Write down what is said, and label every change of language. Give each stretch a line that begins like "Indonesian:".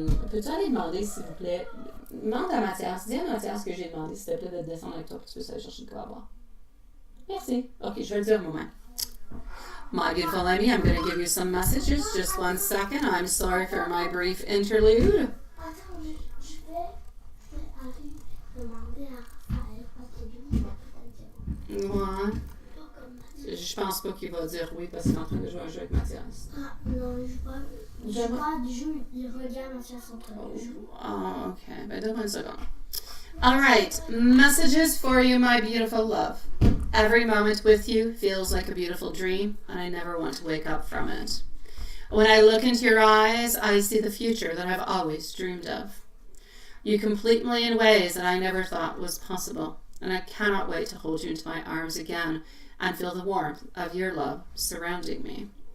French: Peux-tu aller demander, s'il vous plaît? Demande à Mathias. Dis à Mathias que j'ai demandé, s'il te plaît, de descendre avec toi, puis tu peux aller chercher de quoi à boire. Merci. Ok, je vais le dire au moment.
English: My beautiful lady, I'm going to give you some messages. Just 1 second. I'm sorry for my brief interlude.
French: Attends, je vais aller demander à Raphaël parce que lui, il va peut-être dire Ouais. pas comme Mathias. Je pense pas qu'il va dire oui parce qu'il est en train de jouer un jeu avec Mathias. Ah non, il joue pas du jeu, il regarde Mathias en train de jouer.
English: Oh, okay.
French: Ben, donne-moi une seconde.
English: All right. Messages for you, my beautiful love. Every moment with you feels like a beautiful dream, and I never want to wake up from it. When I look into your eyes, I see the future that I've always dreamed of. You complete me in ways that I never thought was possible, and I cannot wait to hold you into my arms again and feel the warmth of your love surrounding me.